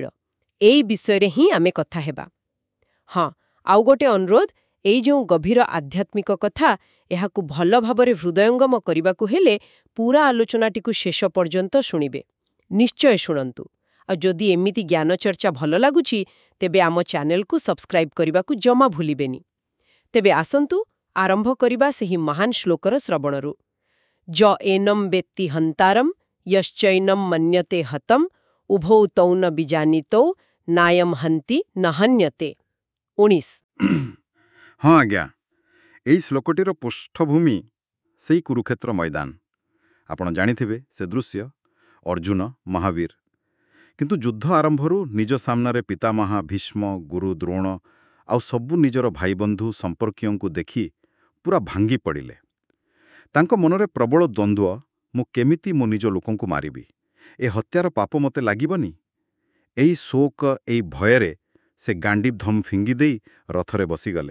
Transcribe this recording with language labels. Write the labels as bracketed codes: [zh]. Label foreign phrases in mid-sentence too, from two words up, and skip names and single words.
[or] ଏଇ ବିଷୟ ରେ ହିଁ ଆମେ କଥା ହେବା। ହଁ, ଆଉ ଗୋଟେ ଅନୁରୋଧ, ଏଇ ଯୋ ଗଭୀର ଆଧ୍ୟାତ୍ମିକ କଥା ଏହାକୁ ଭଲ ଭାବରେ ହୃଦୟଙ୍ଗମ କରିବାକୁ ହେଲେ ପୂରା ଆଲୋଚନାଟିକୁ ଶେଷ ପର୍ଯ୍ୟନ୍ତ ଶୁଣିବେ। ନିଶ୍ଚୟ ଶୁଣନ୍ତୁ। ଆ ଯଦି ଏମିତି ଜ୍ଞାନ ଚର୍ଚ୍ଚା ଭଲ ଲାଗୁଛି ତେବେ ଆମ ଚ୍ୟାନେଲ କୁ ସବସ୍କ୍ରାଇବ କରିବାକୁ ଜମା ଭୁଲିବେନି। ତେବେ ଆସନ୍ତୁ ଆରମ୍ଭ କରିବା ସେହି ମହାନ ଶ୍ଳୋକର ଶ୍ରବଣରୁ। [sa] ज एनम वेत्ति हंतारम यश्चैनम मन्यते हतम उभौ तौ न बिजानितौ नायम हन्ति न हन्यते। 19। [or] ହଁ ଆଜ୍ଞା, ଏଇ ଶ୍ଳୋକଟିର ପୃଷ୍ଠଭୂମି ସେଇ କୁରୁକ୍ଷେତ୍ର ମଇଦାନ। ଆପଣ ଜାଣିଥିବେ ସେ ଦୃଶ୍ୟ ଅର୍ଜୁନ ମହାବୀର କିନ୍ତୁ ଯୁଦ୍ଧ ଆରମ୍ଭରୁ ନିଜ ସାମନେ ପିତାମହ ଭୀଷ୍ମ ଗୁରୁ ଦ୍ରୋଣ ଆଉ ସବୁ ନିଜର ଭାଇ ବନ୍ଧୁ ସମ୍ପର୍କିୟୋଁ ଦେଖି ପୂରା ଭାଙ୍ଗି ପଡ଼ିଲେ। ତାଙ୍କ ମନରେ ପ୍ରବଳ ଦ୍ୱନ୍ଦ୍ୱ, ମୁଁ କେମିତି ମୋ ନିଜ ଲୋକଙ୍କୁ ମାରିବି, ଏ ହତ୍ୟାର ପାପ ମତେ ଲାଗିବନି। ଏଇ ଶୋକ ଏଇ ଭୟରେ ସେ ଗାଣ୍ଡୀବ ଧମ ଫିଙ୍ଗି ଦେଇ ରଥରେ ବସିଗଲେ।